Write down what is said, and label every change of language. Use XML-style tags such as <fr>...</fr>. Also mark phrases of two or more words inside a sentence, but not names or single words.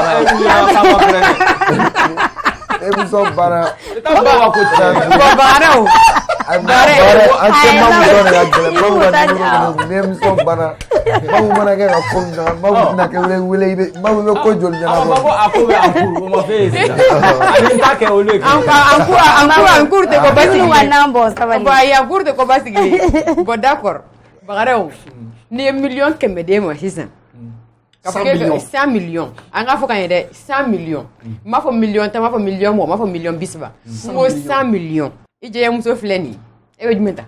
<bm>émission banna Bakare o an tɛ mamu dɔn de ka gɛlɛn mamu ka numéro ni émission banna mamu mana kɛ ka ko min na mamu tɛna kɛ wele i bɛ mamu bɛ ko joli ɲɛnabɔ a ko bɛ</bm> <fr>en cours</fr> <bm>o ma f'e ye sisan ani n t'a kɛ olu ye</bm> <fr>en cours</fr> <bm>tɛ ko basigi wa n'an bɔ sabali bon ayi</bm> <fr>en cours</fr> <bm>tɛ ko basigi</bm> <fr>bon d'accord</fr> <bm>Bakare o n'i ye 1000000 d'e ma sisan 100 millions an k'a fɔ ka ɲɛ dɛ 100 millions n m'a fɔ million tan n m'a fɔ million mɔgɔ n m'a fɔ million 30 n ko 100 millions i jɛmuso filɛ nin ye e bɛ jumɛn ta</bm>